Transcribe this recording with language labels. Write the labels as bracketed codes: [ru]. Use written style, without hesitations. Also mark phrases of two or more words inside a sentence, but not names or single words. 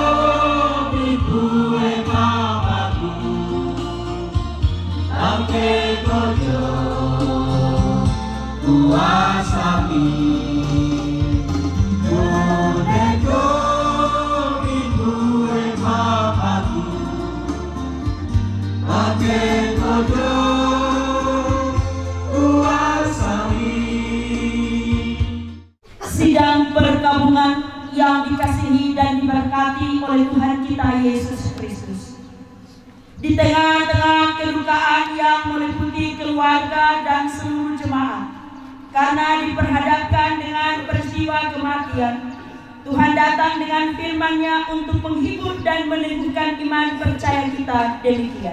[id] Kuasapi, kudeko ibu emakku, ake kodo kuasapi. Sidang perkabungan yang dikasihi dan diberkati oleh Tuhan kita Yesus Kristus. Di tengah-tengah kedukaan yang meliputi keluarga dan seluruh jemaat, karena diperhadapkan dengan peristiwa kematian, Tuhan datang dengan firman-Nya untuk menghibur dan meneguhkan iman percaya kita demikian.